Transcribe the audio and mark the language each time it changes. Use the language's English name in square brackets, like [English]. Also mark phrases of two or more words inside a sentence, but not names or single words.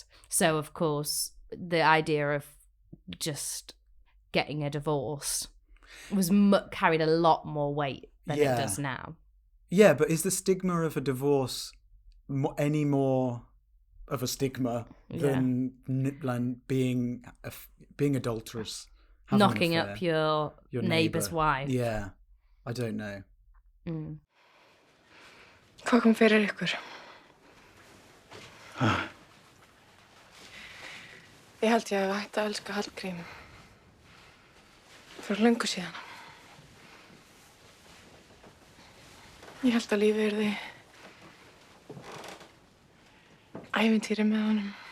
[English] So of course the idea of just getting a divorce was carried a lot more weight than it does now. Yeah, but is the stigma of a divorce any more of a stigma than being adulterous? Knocking up your neighbour's wife. Yeah, I don't know. [Icelandic] Hvað kom fyrir ykkur? Ég held ég hef hægt að elska Hallgrím fyrir löngu síðan. Ég held að lífið yrði ævintýri með honum.